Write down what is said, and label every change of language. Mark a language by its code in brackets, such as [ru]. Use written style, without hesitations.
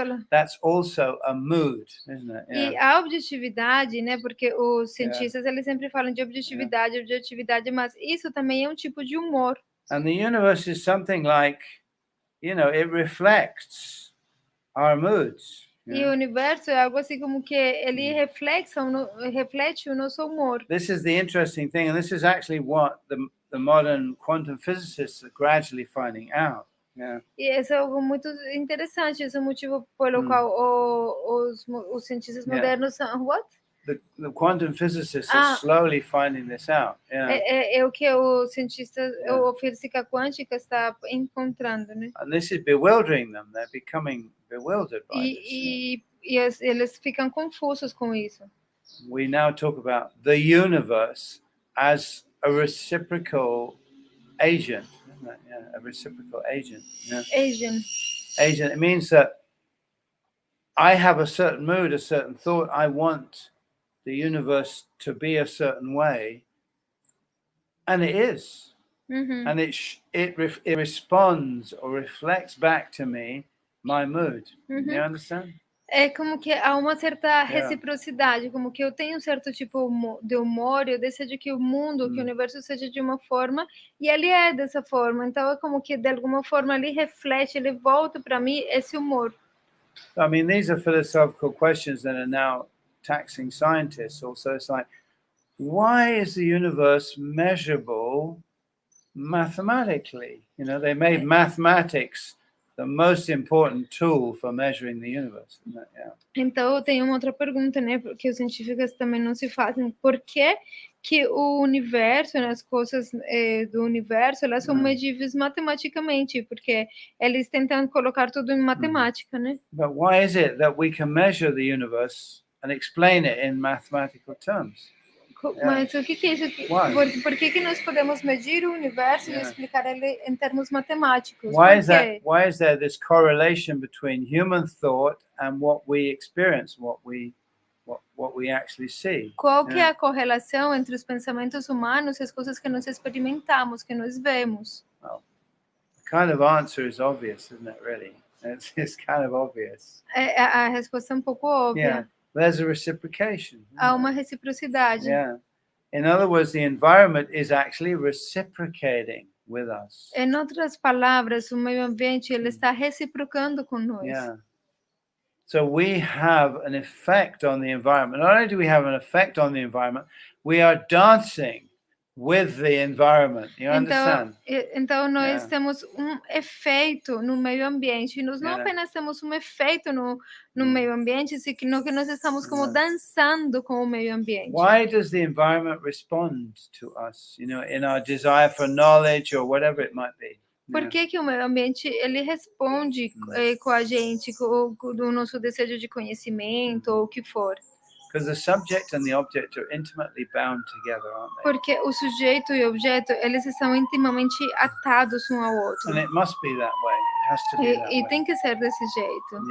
[en] That's also a mood, isn't it? [pt] Yeah. E a objetividade, né? Porque os cientistas eles sempre falam de objetividade, mas isso também é um tipo de humor. [en] And the universe is something like, it reflects our moods. [pt] E o universo é algo assim como que ele reflete o nosso humor. [en] This is the interesting thing, and this is actually what the modern quantum physicists are gradually finding out. Yeah. [pt] E isso é algo muito interessante. Esse é o motivo pelo qual os cientistas modernos são... [en] What? The quantum physicists are slowly finding this out. Yeah. [pt] É o que os cientistas, a física quântica está encontrando, né? [en] And this is bewildering them. They're becoming bewildered by this. [pt] E eles ficam confusos com isso. [en] We now talk about the universe as a reciprocal agent, isn't it? Yeah, a reciprocal agent. Yeah. Agent. It means that I have a certain mood, a certain thought. I want the universe to be a certain way, and it is. And it responds or reflects back to me my mood. You understand? [pt] É como que há uma certa reciprocidade, como que eu tenho um certo tipo de humor, eu desejo que o mundo, que o universo seja de uma forma, e ele é dessa forma. Então é como que de alguma forma ele reflete, ele volta para mim esse humor. [en] I mean, these are philosophical questions that are now taxing scientists also. It's like, why is the universe measurable mathematically? They made mathematics the most important tool for measuring the universe. [pt] Então, tem uma outra pergunta, né, que os cientistas também não se fazem. Por que que o universo, né, as coisas do universo, elas são medíveis matematicamente, porque eles tentam colocar tudo em matemática, né? [en] But why is it that we can measure the universe and explain it in mathematical terms? [pt] Mas o que é isso? Por que nós podemos medir o universo e explicar ele em termos matemáticos? [en] Why is there this correlation between human thought and what we experience, what we actually see? [pt] Qual que é a correlação entre os pensamentos humanos e as coisas que nós experimentamos, que nós vemos? [en] Well, the kind of answer is obvious, isn't it, really? It's kind of obvious. [pt] A resposta é um pouco óbvia. [en] Yeah, there's a reciprocation. [pt] Há uma reciprocidade. [en] Yeah. In other words, the environment is actually reciprocating with us. [pt] Em outras palavras, o meio ambiente ele está reciprocando com nós. [en] Yeah. So we have an effect on the environment. Not only do we have an effect on the environment, we are dancing with the environment. You understand? [pt] Então nós temos um efeito no meio ambiente. Nós não apenas temos um efeito no meio ambiente, sino que nós estamos como dançando com o meio ambiente. [en] Why does the environment respond to us, you know, in our desire for knowledge or whatever it might be? [pt] Por que o meio ambiente ele responde com a gente, com o nosso desejo de conhecimento ou o que for? [en] Because the subject and the object are intimately bound together, aren't they? [pt] Porque o sujeito e o objeto, eles estão intimamente atados um ao outro. [en] And it must be that way. It has to be that way. [pt] E tem que ser desse jeito.